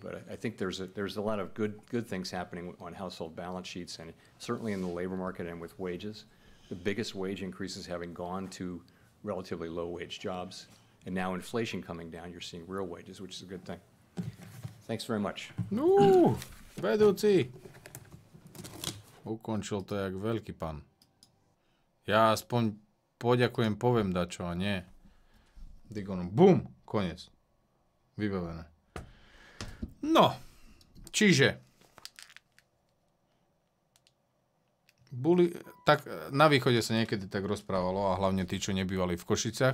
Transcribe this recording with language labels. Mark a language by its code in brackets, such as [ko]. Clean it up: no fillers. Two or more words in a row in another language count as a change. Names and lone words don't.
[en] But I think there's a lot of good things happening on household balance sheets, and certainly in the labor market and with wages. The biggest wage increases having gone to relatively low wage jobs, and now inflation coming down, you're seeing real wages, which is a good thing. Thanks very much. [sk] No, vedúci. Ukončil to jak veľký pán. Ja aspoň poďakujem, poviem dačo, a nie. Digonom. Bum! Koniec. Vybavené. No, čiže tak na východe sa niekedy tak rozprávalo, a hlavne tí, čo nebývali v Košiciach.